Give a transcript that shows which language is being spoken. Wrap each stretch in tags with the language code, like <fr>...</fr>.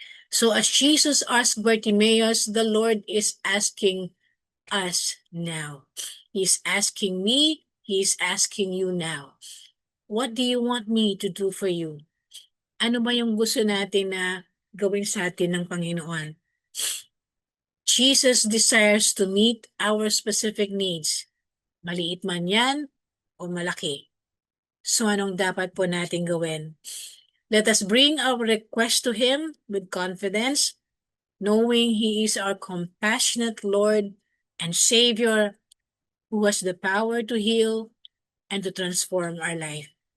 <en>So as Jesus asked Bartimaeus, the Lord is asking us now. He's asking me, He's asking you now. What do you want me to do for you?</en> <tl>Ano ba yung gusto natin na gawin sa atin ng Panginoon?</tl> <en>Jesus desires to meet our specific needs.</en> <tl>Maliit man yan o malaki. So anong dapat po natin gawin?</tl> <en>Let us bring our request to Him with confidence, knowing He is our compassionate Lord and Savior who has the power to heal and to transform our life.</en>